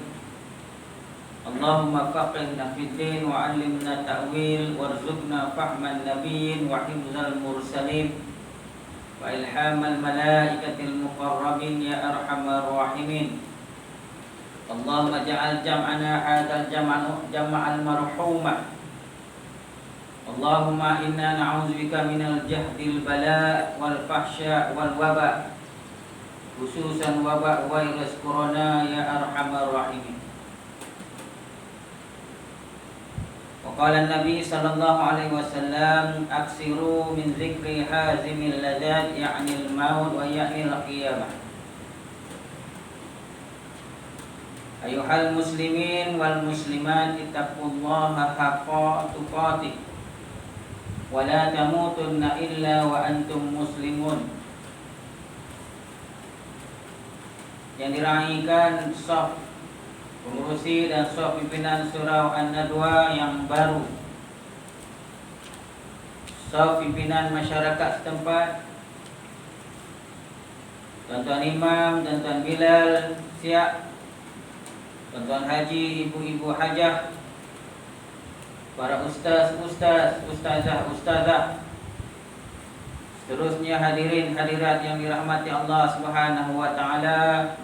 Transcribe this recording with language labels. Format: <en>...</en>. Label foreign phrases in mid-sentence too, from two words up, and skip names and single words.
<ar>اللهم فقهنا في الدين وعلمنا التأويل وارزقنا فهم النبيين وحفظ المرسلين وإلهام الملائكة المقربين يا أرحم الراحمين. اللهم اجعل جمعنا هذا الجمع المرحوم. اللهم إنا نعوذ بك من جهد البلاء والفحشاء والوباء، خصوصا وباء virus corona يا أرحم الراحمين. وقال النبي صلى الله عليه وسلم أكثروا من ذكر هاذم اللذات يعني الموت ويعني القيامة. أيها المسلمون والمسلمات اتقوا الله حق تقاته ولا تموتن إلا وأنتم مسلمون.</ar> <ms>Yang diraihkan saf pengurusi dan saf pimpinan surau An-Nadwa yang baru, saf pimpinan masyarakat setempat, tuan-tuan imam, tuan-tuan Bilal siap, tuan-tuan haji, ibu-ibu hajah, para ustaz, ustazah, seterusnya hadirin hadirat yang dirahmati Allah</ms> <ar>سبحانه وتعالى.</ar>